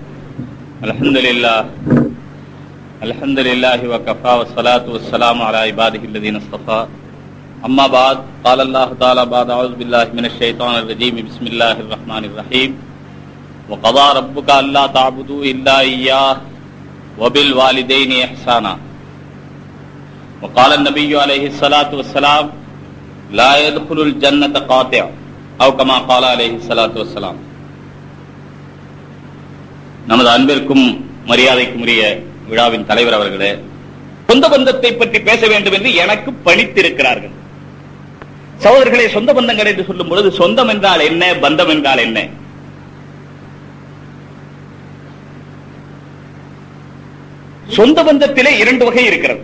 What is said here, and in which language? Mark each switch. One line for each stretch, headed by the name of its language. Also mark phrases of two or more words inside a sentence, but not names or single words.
Arabic: الحمد لله وكفى والصلاة والسلام على عباده الذين اصطفى. أما بعد. قال الله تعالى بعد أعوذ بالله من الشيطان الرجيم بسم الله الرحمن الرحيم وقضى ربك ألا تعبدوا إلا إياه وبالوالدين إحسانا وقال النبي عليه الصلاة والسلام لا يدخل الجنة قاطع أو كما قال عليه الصلاة والسلام.
Tamil: நமது அன்பிற்கும் மரியாதைக்கும் உரிய விழாவின் தலைவர் அவர்களே, சொந்த பந்தத்தை பற்றி பேச வேண்டும் என்று எனக்கு பணித்திருக்கிறார்கள். சகோதரர்களே, சொந்த பந்தங்கள் என்று சொல்லும் பொழுது சொந்தம் என்றால் என்ன, பந்தம் என்றால் என்ன? சொந்த பந்தத்திலே இரண்டு வகை இருக்கிறது.